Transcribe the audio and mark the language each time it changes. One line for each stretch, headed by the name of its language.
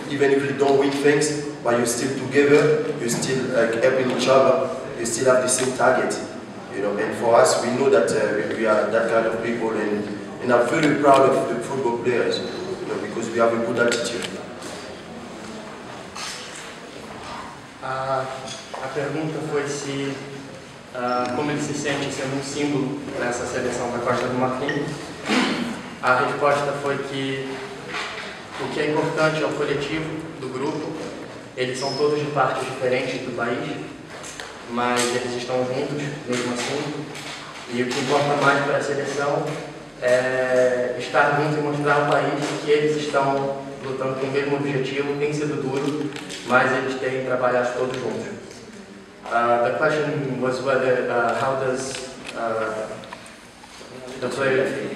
English: Even if you don't win things, but you're still together, you're still helping each other, you still have the same target, you know, and for us, we know that we are that kind of people, and I'm very proud of the football players, you know, because we have a good attitude.
Portuguese: A pergunta foi se como ele se sente sendo um símbolo nessa seleção da Costa do Marfim. A resposta foi que o que é importante é o coletivo do grupo. Eles são todos de partes diferentes do país, mas eles estão juntos mesmo assim. E o que importa mais para a seleção é estar junto e mostrar ao país que eles estão lutando com o mesmo objetivo. Tem sido duro, mas eles têm trabalhado todos juntos.
English: The question was whether how does the player